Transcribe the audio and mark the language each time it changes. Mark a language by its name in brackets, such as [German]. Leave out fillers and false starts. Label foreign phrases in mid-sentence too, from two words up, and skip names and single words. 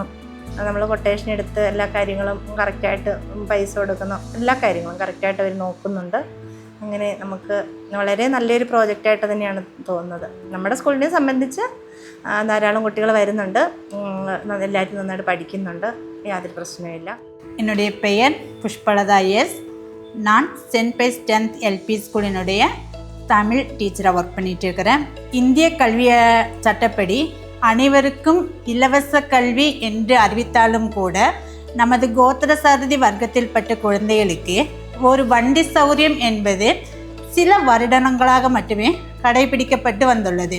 [Malayalam] നമ്മൾ കൊട്ടേഷൻ എടുത്ത് എല്ലാ കാര്യങ്ങളും കറക്റ്റായിട്ട് പൈസ കൊടുക്കുന്ന എല്ലാ കാര്യങ്ങളും കറക്റ്റായിട്ട് അവർ നോക്കുന്നുണ്ട്. അങ്ങനെ നമുക്ക് വളരെ നല്ലൊരു പ്രോജക്റ്റായിട്ട് തന്നെയാണ് തോന്നുന്നത്. നമ്മുടെ സ്കൂളിനെ സംബന്ധിച്ച് ധാരാളം കുട്ടികൾ വരുന്നുണ്ട്, എല്ലാവരും നന്നായിട്ട് പഠിക്കുന്നുണ്ട്, യാതൊരു പ്രശ്നമില്ല. [Tamil] என்னுடைய பெயர் புஷ்பலதா எஸ். நான் சென்ட் பைஸ் 10th LP ஸ்கூலினுடைய தமிழ் டீச்சராக ஒர்க் பண்ணிகிட்டு இருக்கிறேன். இந்திய கல்வி சட்டப்படி அனைவருக்கும் இலவச கல்வி என்று அறிவித்தாலும் கூட நமது கோத்திர சாரதி வர்க்கத்தில் பட்ட குழந்தைகளுக்கு ஒரு வண்டி சௌரியம் என்பது சில வருடங்களாக மட்டுமே கடைபிடிக்கப்பட்டு வந்துள்ளது.